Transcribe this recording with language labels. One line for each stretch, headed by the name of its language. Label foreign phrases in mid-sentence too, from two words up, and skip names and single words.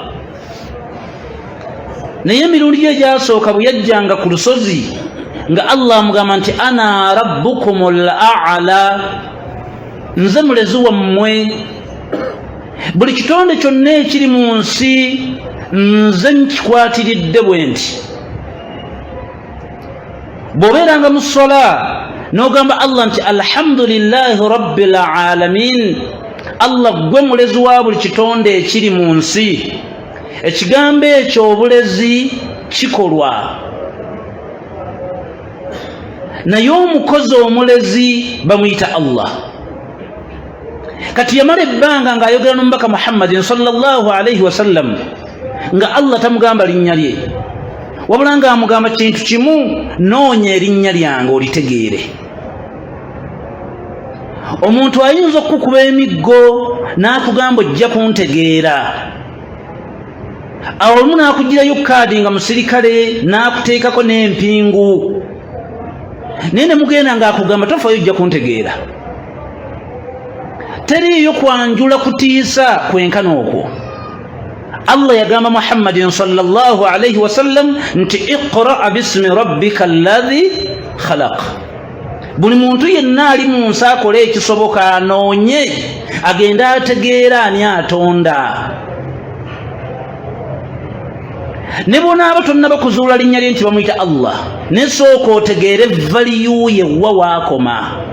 Ganda: Naye emirundi gye gyasooka bwe yajjanga ku lusozi nga Allah amugamba nti
Arabic: أنا ربكم الأعلى,
Ganda: nze mulezi wammwe, buli kitonde kyonna ekiri mu nsi nze nkikwatiridde bwe nti. Bw'obeeranga mu ssola n'ogamba Allah nti
Arabic: الحمد لله رب العالمين,
Ganda: Allah gwe mulezi wa buli kitonde ekiri mu nsi, ekigambo ekyo obulezi kikolwa, naye omukozi omulezi bamuyita Allah. Kati yamala ebbanga ng'ayogera n'omubaka Muhammadin
Arabic: صلى الله عليه وسلم
Ganda: nga Allah tamugamba linnya lye, wabula ng'amugamba kintu kimu, noonya erinnya lyange olitegeere. Omuntu ayinza okukuba emiggo n'akugamba ojja kuntegeera, awo olumu n'akugirayo kaadi nga musirikale n'akuteekako n'empingu, naye ne mugenda ng'akugamba tofayo ojja kuntegeera. Teriiyo kwanjula kutiisa kwenkana okwo. Allah yagamba Muhammadin
Arabic: صلى الله عليه وسلم
Ganda: nti
Arabic: اقرأ باسم ربك الذي خلق.
Ganda: Buli muntu yenna ali mu nsi akole ekisoboka anoonye agenda ategeera ani atonda. Ne bonaaba tonnaba kuzuula linnya lye nti bamuyita Allah, ne sooka otegeere valiyu ye wa waakoma.